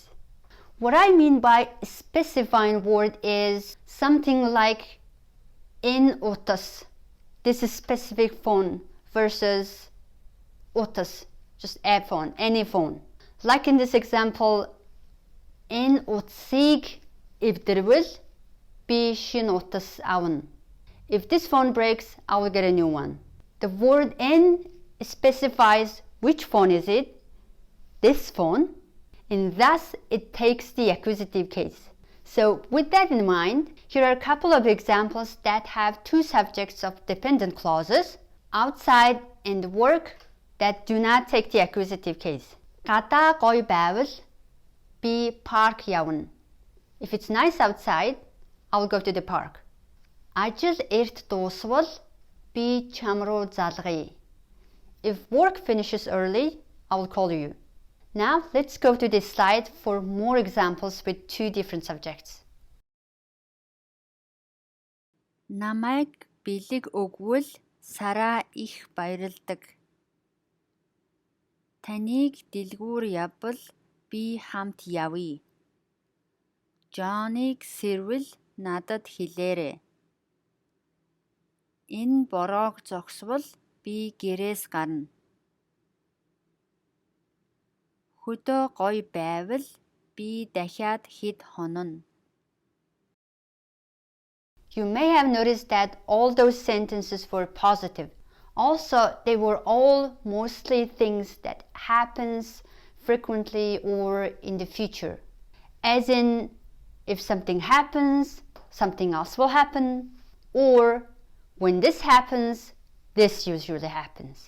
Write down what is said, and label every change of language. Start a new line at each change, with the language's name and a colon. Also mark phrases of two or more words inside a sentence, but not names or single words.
English: What I mean by specifying word is something like
Mongolian: энэ утас.
English: This is specific phone versus otas, just a phone, any phone. Like in this example,
Mongolian: энэ утсыг эвдэрвэл би шинэ утас авна.
English: If this phone breaks, I will get a new one. The word in specifies which phone is it, this phone, and thus it takes the accusative case. So with that in mind, here are a couple of examples that have two subjects of dependent clauses, outside and work, that do not take the accusative case.
Mongolian: Гадаа гоё байвал би парк явна.
English: If it's nice outside, I will go to the park.
Mongolian: Ажил эрт дуусвал би чам руу залгая.
English: If work finishes early, I will call you. Now let's go to this slide for more examples with two different subjects.
Mongolian: Намайг бэлэг өгвөл сараа их баярлдаг. Таныг дэлгүүр явбал би хамт явъя. Джоныг сэрвэл надад хэлээрэй. Энэ бороог зогсвол би гэрээс гарна. Хөдөө гоё байвал би дахиад хэд хононо.
English: You may have noticed that all those sentences were positive. Also, they were all mostly things that happens frequently or in the future. As in, if something happens, something else will happen, or when this happens, this usually happens.